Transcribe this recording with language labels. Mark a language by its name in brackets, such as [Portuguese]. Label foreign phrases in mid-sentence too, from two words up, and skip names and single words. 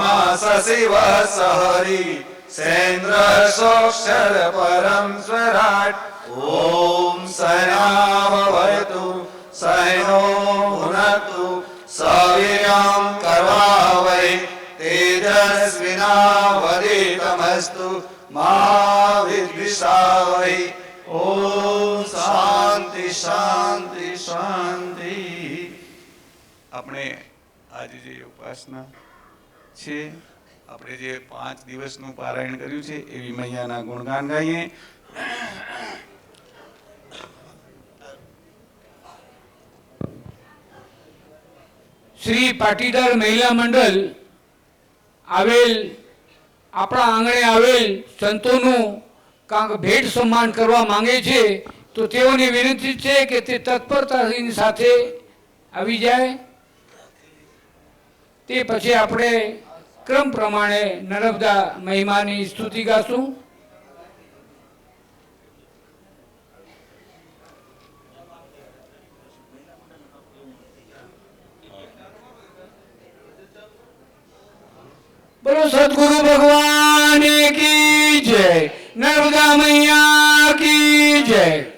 [Sanskrit] स शिव स हरि सेन्द्र सोऽक्षर परं स्वराट् ॐ सहनावतु सहनो भुनक्तु सवीर्यं करवावहै तेजस्विनावधीतमस्तु मा विद्विषावहै ॐ शांति शांति शांति। [Gujarati] આપણે આજે જે ઉપાસના છે આપણે જે 5 દિવસનું પારાયણ કર્યું છે એવી મૈયાના ગુણગાન ગાઈએ। શ્રી પાટીદાર મહિલા મંડળ આવેલ આપણા આંગણે આવેલ સંતોનું કાંક ભેટ સન્માન કરવા માંગે છે તો તેઓને વિનંતી છે કે તે તત્પરતાની સાથે આવી જાય। તે પછી આપણે ક્રમ પ્રમાણે નર્મદા મહિમાની સ્તુતિ ગાશું। [Hindi] बोलो सतगुरु भगवान की जय, नर्मदा मैया की जय।